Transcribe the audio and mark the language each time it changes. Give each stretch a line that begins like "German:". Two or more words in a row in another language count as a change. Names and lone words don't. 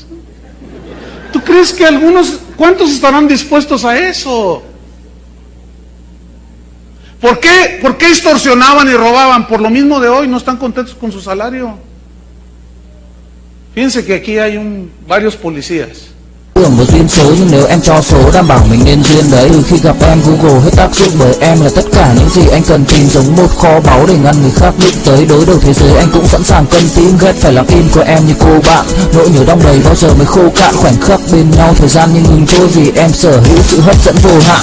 Spanish: ¿Tú crees que cuántos estarán dispuestos a eso? ¿Por qué extorsionaban y robaban? Por lo mismo de hoy, no están contentos con su salario. Fíjense que aquí hay varios policías.
Vietnamese: Một duyên số nhưng nếu em cho số đảm bảo mình nên duyên đấy. Từ khi gặp em Google hết tác dụng bởi em là tất cả những gì anh cần tìm, giống một kho báu để ngăn người khác đụng tới. Đối đầu thế giới anh cũng sẵn sàng cân tím, ghét phải làm im của em như cô bạn. Nỗi nhớ đong đầy bao giờ mới khô cạn, khoảnh khắc bên nhau thời gian như ngừng trôi vì em sở hữu sự hấp dẫn vô hạn.